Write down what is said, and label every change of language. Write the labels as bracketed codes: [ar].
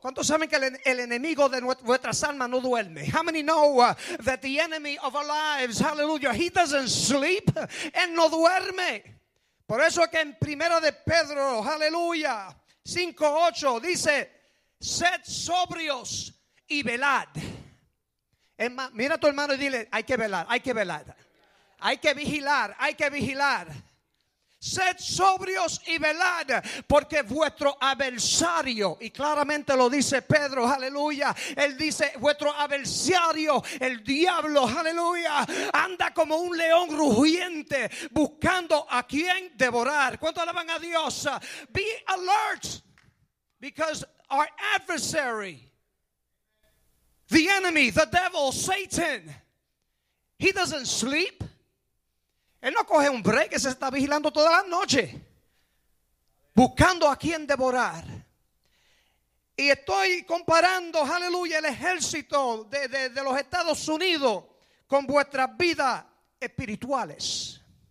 [es] ¿Cuántos saben que el enemigo de nuestras almas no duerme? [en] How many know that the enemy of our lives, hallelujah, he doesn't sleep? [es] Él no duerme. Por eso que en Primera de Pedro, aleluya, 5:8 dice, sed sobrios y velad. Es más, mira a tu hermano y dile, hay que velar, hay que velar. Hay que vigilar, hay que vigilar. Sed sobrios y velad, porque vuestro adversario, y claramente lo dice Pedro, aleluya, él dice, vuestro adversario, el diablo, aleluya, anda como un león rugiente, buscando a quien devorar. ¿Cuánto alaban a Dios? [en] Be alert, because our adversary, the enemy, the devil, Satan, he doesn't sleep. [es] Él no coge un break, se está vigilando toda la noche, buscando a quien devorar. Y estoy comparando, aleluya, el ejército de los Estados Unidos con vuestras vidas espirituales.